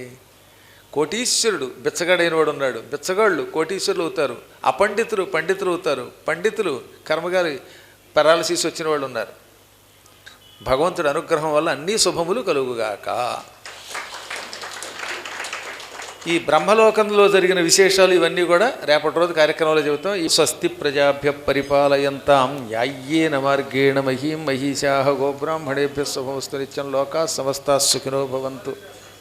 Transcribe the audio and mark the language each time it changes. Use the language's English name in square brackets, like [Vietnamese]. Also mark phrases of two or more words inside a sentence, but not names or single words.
[Telugu] కోటీశ్వరుడు బిచ్చగాడైన వాడు ఉన్నాడు, బిచ్చగాళ్ళు కోటీశ్వరులు అవుతారు, అపండితులు పండితులు అవుతారు, పండితులు కర్మగారి పెరాలసిస్ వచ్చిన వాళ్ళు ఉన్నారు. భగవంతుడి అనుగ్రహం వల్ల అన్ని శుభములు కలుగుగాక. ఈ బ్రహ్మలోకంలో జరిగిన విశేషాలు ఇవన్నీ కూడా రేపటి రోజు కార్యక్రమంలో చెబుతాం. [Sanskrit] ఈ స్వస్తి ప్రజాభ్య పరిపాలయంతాం న్యాయ్యేన మార్గేణ మహీం మహిషాః గోబ్రాహ్మణేభ్యः శుభమస్తు నిత్యం లోకాః సమస్తాః సుఖినో భవంతు.